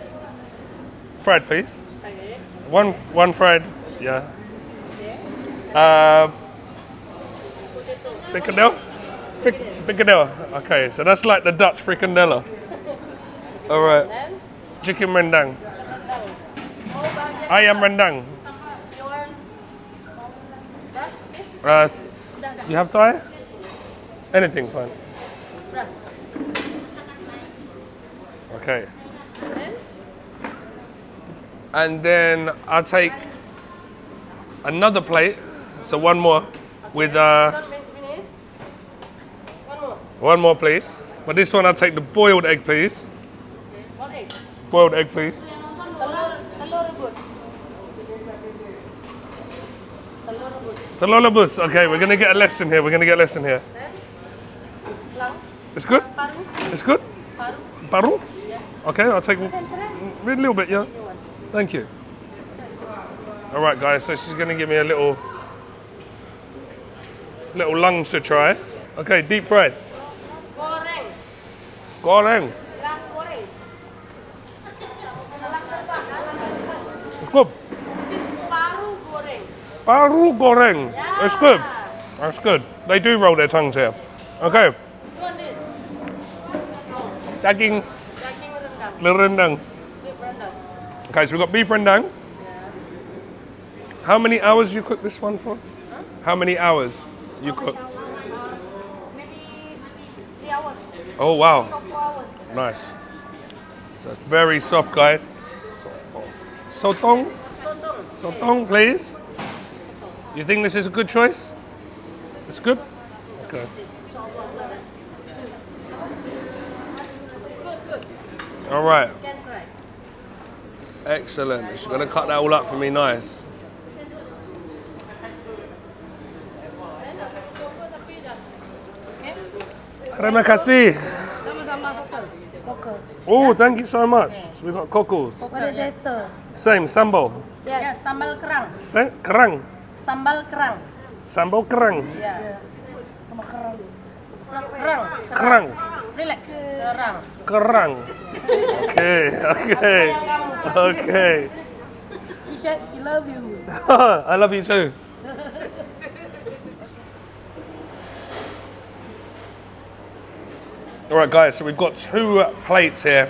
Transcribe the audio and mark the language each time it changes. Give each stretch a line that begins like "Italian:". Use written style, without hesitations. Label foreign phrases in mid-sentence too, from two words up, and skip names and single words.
English: Fried, please. Okay. One fried. Yeah. Frikandel? Frikandel. Okay, so that's like the Dutch frikandela. All right. Then, Chicken rendang.
Malay: Ayam rendang.
English: you want brush? You have Thai? Anything fine. Brush. Okay. Then, And then I'll take another plate. So one more with don't finish. One more. one more, please. But this one I'll take the boiled egg, please. Okay. One egg. Boiled egg, please.
Malay: Telur rebus. Telur rebus. Telur rebus.
English: Okay, we're gonna get a lesson here. Then, lang. It's good. Paru. It's good. Paru. Paru. Yeah. Okay, I'll take a little bit. Yeah. You want. Thank you. All right, guys. So she's gonna give me a little lungs to try. Okay, deep fried. Goreng. Goreng. Lang goreng. It's good. This is
Malay: paru goreng. Paru goreng.
English: Yeah. It's good. That's good. They do roll their tongues here. Okay. You want this? Daging
Malay: Daging rendang.
English: rendang. Beef rendang. Okay, so we've got beef rendang. Yeah. How many hours you cook this one for? Huh? How many hours you cook? Maybe 3 hours. Oh, wow. 4 hours. Nice. So it's very soft, guys. Sotong. Sotong, please. You think this is a good choice? It's good? Okay. Good. All right. You can try. Excellent. She's going to cut that all up for me nice.
Malay: Terima kasih. Sama-sama cockles.
English: Oh, thank you so much. So we got cockles. What is that? Same, sambal. Yes,
Malay: sambal kerang.
English: Kerang.
Malay: Sambal kerang. Sambal kerang.
English: Yeah.
Malay: Sama kerang.
English: Kerang. Kerang. Relax. Kerang. Kerang. Okay, okay. Okay. She said she love you. I love you too. All right, guys, so we've got 2 plates here.